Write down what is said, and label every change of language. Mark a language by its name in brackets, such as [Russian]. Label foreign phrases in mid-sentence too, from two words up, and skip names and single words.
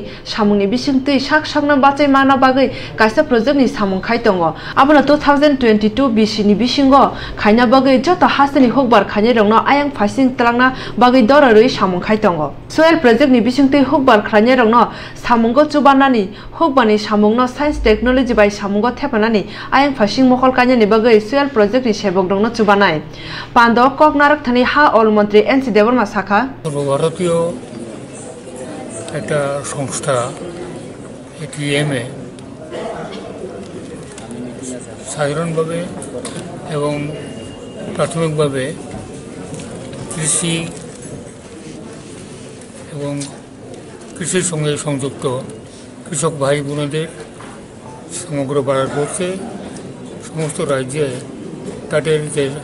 [Kok Borok] Samungni Bisingti Sak Sakna Bachai Mana Bagai Kaisa Project ni Samung Khaitongo Abona 2022 BC ni Bisingo Khaina Bagai Jota Hasani Hokbar Khanye Rok no Ayang Phasing Tlangna Bagai Doraroi Samung Khaitongo Soil Project ni Bisingti Hokbar Khlanye Rok no Samungo Chubanani Hokbani Samungno [English] Science Technology [Kok Borok] by Samungo Thepanani Ayang Phasing Mokhol Kanya ni Bagai Soil Project ni Sebok Rok no Chubanai Pando Kok Narak Thani Ha All Mantri NC Deborma Sakha [Bangla] ভারতীয় একটা সংস্থা ATM-এ সাধারণভাবে এবং প্রাথমিকভাবে কৃষি এবং কৃষির সঙ্গে সংযুক্ত কৃষক ভাই বোনদের সমগ্র ভারতবর্ষে সমস্ত রাজ্যে তাদের যে